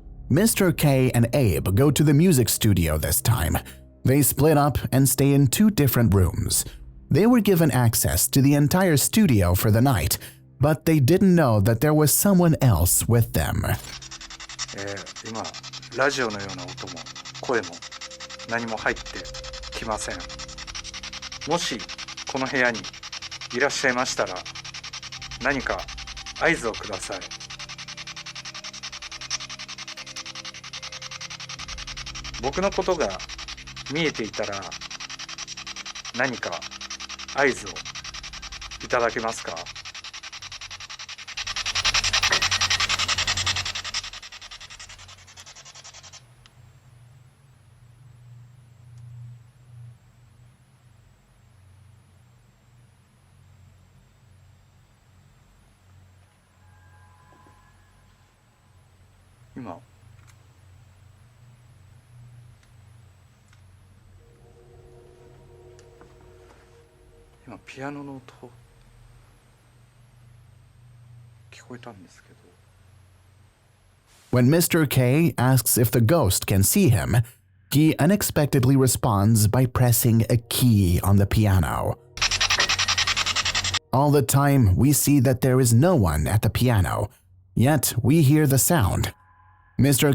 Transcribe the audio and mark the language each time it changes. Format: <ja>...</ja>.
<en>Mr. K and Abe go to the music studio this time. They split up and stay in 2 different rooms. They were given access to the entire studio for the night, but they didn't know that there was someone else with them.</en> <ja>今、ラジオのような音も声も何も入ってきません。もしこの部屋にいらっしゃいましたら、何か合図をください。僕のことが見えていたら何か合図をいただけますか？今ピアノの音聞こえたんですけど。</ja> <en>When Mr. K asks if the ghost can see him, he unexpectedly responds by pressing a key on the piano. All the time, we see that there is no one at the piano, yet we hear the sound. Mr.</en>